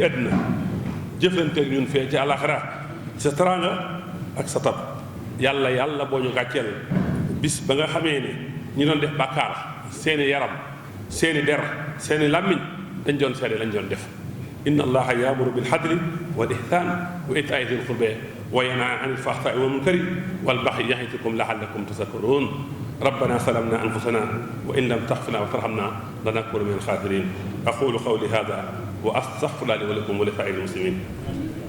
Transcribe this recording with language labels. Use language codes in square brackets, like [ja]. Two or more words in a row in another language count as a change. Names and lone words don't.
[wo] àddina jëflanteeg ñun fee ci àlaxira sa teraanga ak sa tab yàlla boo ñu gàcceel bis ba nga xamee ne ñi doon def bàkkaar seeni yaram seeni der seeni làmmiñ dañ doon seede lañ doon def [ar] إن الله يأمر بالعدل والإحسان وإيتاء ذي القربى وينهى عن الفحشاء والمنكر والبغي يعظكم لعلكم تذكرون ربنا ظلمنا أنفسنا وإن لم تغفر لنا وترحمنا لنكونن من الخاسرين أقول قولي هذا وأستغفر الله لي ولكم ولسائر المسلمين